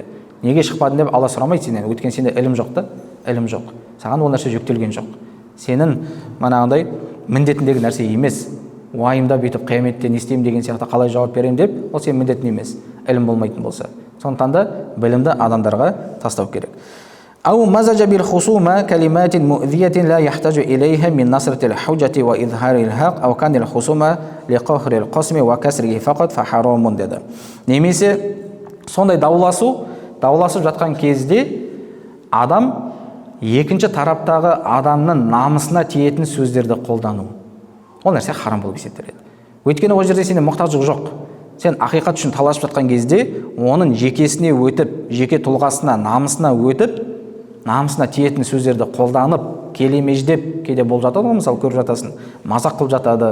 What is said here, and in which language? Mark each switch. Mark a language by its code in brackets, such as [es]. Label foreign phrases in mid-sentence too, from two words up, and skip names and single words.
[kk] Неге шықпадың деп Алла сұрамайды сенен. Өйткені сенде ілім жоқ та, ілім жоқ. Саған ол нәрсе жүктелген жоқ. Сенің манағындай міндетіндегі нәрсе емес. Уайымдап бүйтіп қияметте не істеймін деген сияқты қалай жауап беремін деп, ол сенің міндетің емес. Ілім болмайтын болса. Сондықтан да білімді адамдарға тастау керек. [ar] أو مزج بالخصومة كلمات مؤذية لا يحتاج إليها من نصرة الحجة وإظهار الحق أو كان الخصومة لقهر القسم وكسره فقط فحرام dedi. [kk] Немесе сондай дауласып жатқан кезде адам екінші тараптағы адамның намысына тиетін сөздерді қолдану. Ол нәрсе харам болып есептеледі. Өйткені ол жерде сенде мұқтаждық жоқ. Сен ақиқат үшін таласып жатқан кезде оның жекесіне өтіп, жеке тұлғасына, намысына өтіп, намысына тиетін сөздерді қолданып, келемеждеп кейде болып жатады ғой, мысалы көріп жатасың, мазақ қылып жатады.